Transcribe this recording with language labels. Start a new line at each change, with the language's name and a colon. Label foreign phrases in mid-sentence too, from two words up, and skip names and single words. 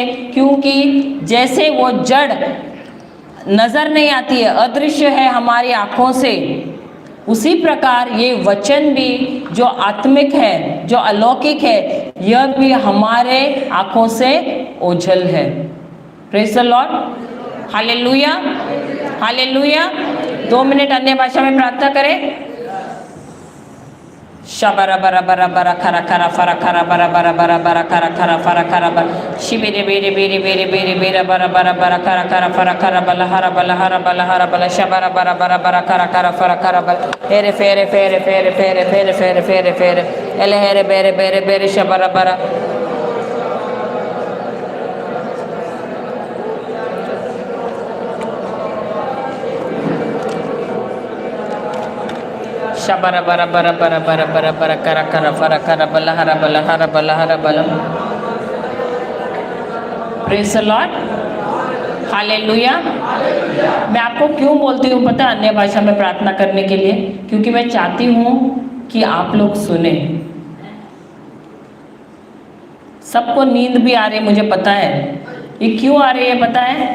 Hindi: क्योंकि जैसे वो जड़ नजर नहीं आती है, अदृश्य है हमारी आँखों से, उसी प्रकार ये वचन भी जो आत्मिक है, जो अलौकिक है, यह भी हमारे आंखों से ओझल है।
English: Praise the Lord, hallelujah, hallelujah.
Hindi: 2 मिनट अन्य भाषा में प्रार्थना करें। शबरा बरा बरा बरा खरा खरा फरा खरा बरा बरा बरा बरा खरा खरा फरा खरा बरा शिबेरे बेरे बेरे बेरे बेरे बेरा बरा बरा बरा खरा खरा फरा खरा बला हरा बला हरा बला हरा बला शबरा बरा बरा बरा खरा खरा फरा खरा बला फेरे फेरे फेरे फेरे फेरे फेरे फेरे फेरे फेरे एले हेरे बेरे बेरे बेरे शबरा बरा शबरा बरा बरा बरा बरा बरा बरा करा करा फरा करा बला हरा बला हरा बला हरा बला।
English: Praise the Lord, हालेलुया।
Hindi: मैं आपको क्यों बोलती हूँ पता है अन्य भाषा में प्रार्थना करने के लिए? क्योंकि मैं चाहती हूँ कि आप लोग सुने। सबको नींद भी आ रही, मुझे पता है। ये क्यों आ रही है पता है?